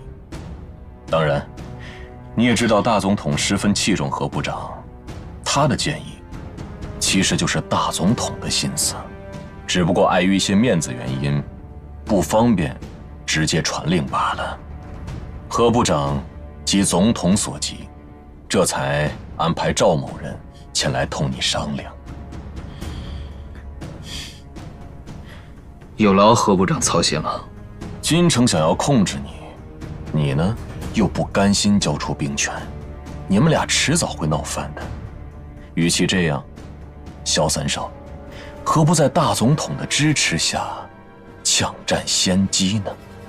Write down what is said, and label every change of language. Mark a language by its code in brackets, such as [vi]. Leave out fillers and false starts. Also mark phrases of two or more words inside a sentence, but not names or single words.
[zh] 當然，你也知道大總統十分器重何部長，他的建議其實就是大總統的心思，只不過礙於一些面子原因，不方便直接傳令罷了。何部長急總統所急，這才安排趙某人前來同你商量。有劳何部长操心了。君城想要控制你，你呢又不甘心交出兵权，你们俩迟早会闹翻的。与其这样，萧三少，何不在大总统的支持下抢占先机呢？